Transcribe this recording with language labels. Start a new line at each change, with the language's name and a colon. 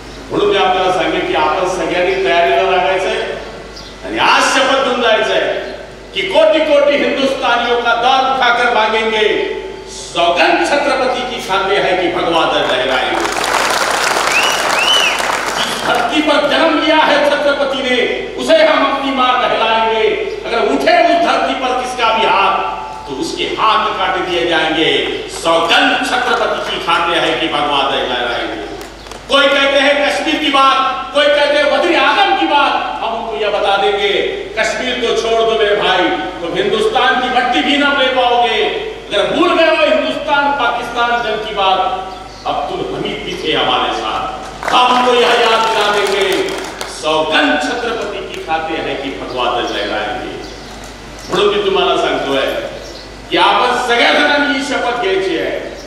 Marathi: म्हणून मी आपल्याला सांगेन की आपण सगळ्यांनी तयारीला लागायचंय आणि आज शपथ घेऊन जायचंय कि
Hindi: कोटि कोटि हिंदुस्तानियों का दर उठाकर मांगेंगे, सौगंध छत्रपति की खाते है कि भगवा दर लहराएंगे. जिस धरती पर जन्म लिया है छत्रपति ने उसे हम अपनी मां कहलाएंगे. अगर उठे उस धरती पर किसका भी हाथ तो उसके हाथ काट दिए जाएंगे. सौगंध छत्रपति की खाते है कि भगवा दर लहराएंगे. कोई कहते हैं कश्मीर की बात, कोई कहते हैं वज़ीर आज़म की बात. हम उनको यह बता देंगे कश्मीर तो छोड़ दो मेरे भाई, तुम हिंदुस्तान की मट्टी भी ना ले पाओगे. अगर भूल गए हो हिंदुस्तान पाकिस्तान जंग की बात, अब्दुल हमीद भी थे हमारे साथ. हम उनको यह याद दिला देंगे सौगंध छत्रपति की खाते है की भगवा ध्वज लहराएंगे.
Marathi: म्हणून मी तुम्हाला सांगतोय की आपण सगळ्या जणांनी ही शपथ घ्यायची आहे.